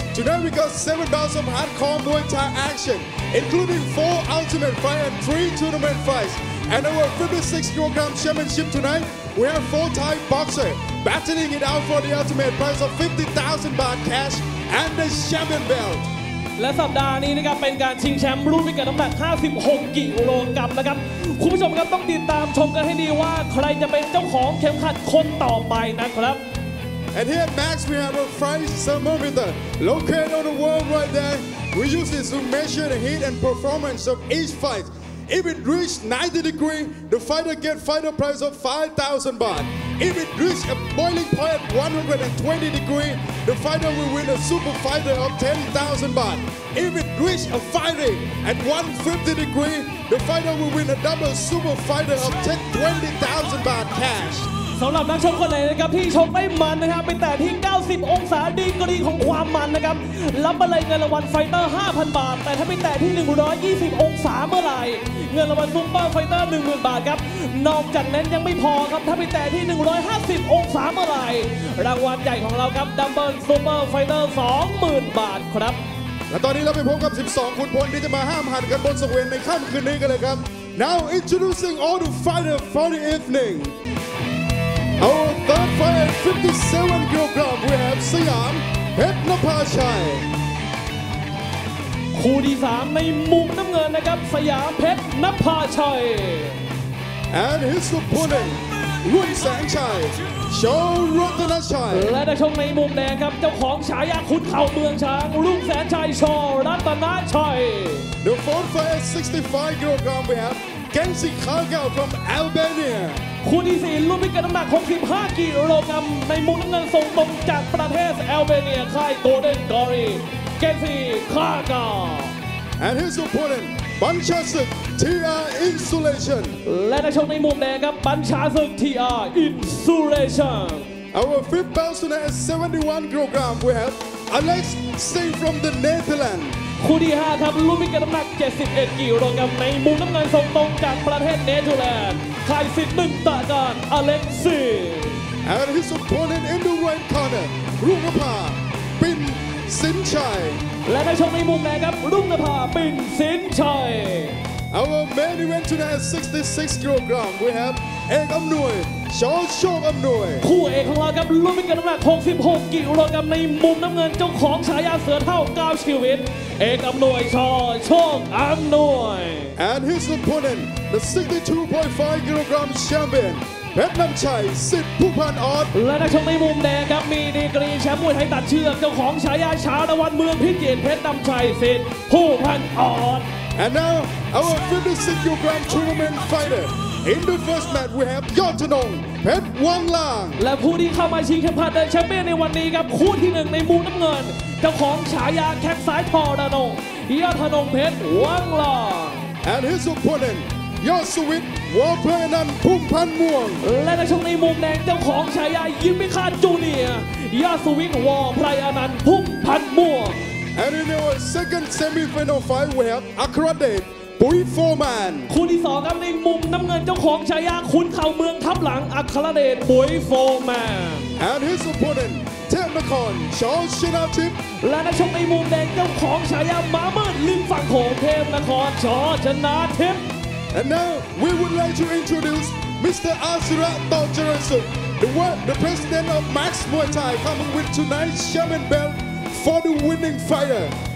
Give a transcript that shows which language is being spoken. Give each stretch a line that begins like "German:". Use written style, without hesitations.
English: Today we got 7 bouts of hardcore Muay Thai action including 4 ultimate fights and 3 tournament fights. And our 56kg championship tonight we have 4 Thai boxers battling it out for the ultimate prize of 50,000 baht cash and the champion belt.
Thai: และสัปดาห์นี้นะครับเป็นการชิงแชมป์รุ่นพิกัดน้ำหนัก 56 กิโลกรัมนะครับคุณผู้ชมครับต้องติดตามชมกันให้ดีว่าใครจะเป็นเจ้าของเข็มขัดคนต่อไปนะครับ
English: And here at Max we have a fight thermometer located on the wall right there. We use this to measure the heat and performance of each fight. If it reaches 90 degrees, the fighter gets fighter prize of 5,000 baht. If it reaches a boiling point at 120 degrees, the fighter will win a super fighter of 10,000 baht. If it reaches a fighting at 150 degrees, the fighter will win a double super fighter of 20,000 baht cash.
Thai: สำหรับนักชกคนไหนนะครับที่ชกได้มันนะครับไปแต่ที่ 90 องศาดีกรีของความมันนะครับรับไปเลยเงินรางวัลไฟเตอร์ 5,000 บาทแต่ถ้าไปแต่ที่ 120 องศาเมื่อไหร่เงินรางวัลซุปเปอร์ไฟเตอร์ 10,000 บาทครับนอกจากนั้นยังไม่พอครับถ้าไปแต่ที่ 150 องศาเมื่อไหร่รางวัลใหญ่ของเราครับดัมเบิลซุปเปอร์ไฟเตอร์ 20,000 บาทครับ และตอนนี้เราไปพบกับ 12 ขุนพลที่จะมาห้ามหันกันบนสังเวียนในค่ำคืนนี้กันเลยครับ
English: Now introducing all the fighters for the evening.Our third fighter at 57 kg we have
Thai: สยามเพชรนภาชัย คู่ที่ 3 ในมุมน้ำเงินนะครับสยามเพชรนภาชัย
English: and his opponent รุ่นแสงชัยโชว์รัตนชัย
Thai: และนักชกในมุมแดงครับเจ้าของฉายาขุนเข่าเมืองช้างรุ่งแสนชัยโชว์รัตนชัย
English: The fourth fighter at 65 kg we have Genki Kaka from Albania
Thai: คู่ที่ 4 รุ่นพิกัดน้ำหนัก 65 กิโลกรัมในมุมน้ำเงินส่งตรงจากประเทศแอลเบเนียค่ายโกลเด้นกอรีเกนซีคากา
English: and his opponent บัญชาศึก TR Insulation
Thai: และนักชกในมุมแดงครับบัญชาศึก TR Insulation
English: Our fifth bout tonight at 71 kg we have Alex Singh from the Netherlands
Thai: คู่ที่ 5 ครับรุ่นพิกัดน้ำหนัก 71 กิโลกรัมในมุมน้ำเงินส่งตรงจากประเทศเนเธอร์แลนด์ค่ายสิทธิ์หนึ่งตะการอเล็กซี่
English: and his opponent in the right corner รุ่งนภาปิ่นสินชัย
Thai: และนักชกในมุมแดงครับรุ่งนภาปิ่นสินชัย
English: Our main event tonight at 66 kg we have เอกอำนวยชอโชคอำนวย
Thai: คู่เอกของเราครับรุ่นพิกัดน้ำหนัก 66 กิโลกรัมในมุมน้ำเงินเจ้าของฉายาเสือเท่า9ชีวิตเอกอำนวยชอโชคอำนวย
English: and his opponent the 62.5 kg champion เพชรน้ำชัยสิทธิ์ผู้พันออด
Thai: และนักชกในมุมแดงครับมีดีกรีแชมป์มวยไทยตัดเชือกเจ้าของฉายาชาละวันเมืองพิจิตรเพชรน้ำชัยสิทธิ์ผู้พันออด
English: and now our 56 kg tournament fighter in the first match we have ยอดธนงเพชรวังล่าง
Thai: และผู้ที่เข้ามาชิงเข็มขัดแชมเปี้ยนในวันนี้ครับคู่ที่ 1 ในมุมน้ำเงินเจ้าของฉายาแข้งซ้ายทอระนงยอดธนงเพชรวังล่าง
English: and his opponent ยอดสวิทวอเพลนันพุ่มพันม่วง
Thai: และนักชกในมุมแดงเจ้าของฉายายิมมิคาจูเนียยอดสวิทวอเพลนันพุ่มพันม่วง
English: and in our second semi-final fight we have อัครเดช
Thai: ปุ๋ยโฟร์แมน คู่ที่2ครับในมุมน้ำเงินเจ้าของฉายาขุนเข่าเมืองทับหลังอัครเดชปุ๋ยโฟร์แมน
English: and his opponent เทพนครชอชนะทิพย์
Thai: และนักชกในมุมแดงเจ้าของฉายาม้ามืดริมฝั่งโขงเทพนครชอชนะทิพย์
English: and now we would like to introduce Mr. Asira Taujarasuk the president of Max Muay Thai coming with tonight's champion belt for the winning fighter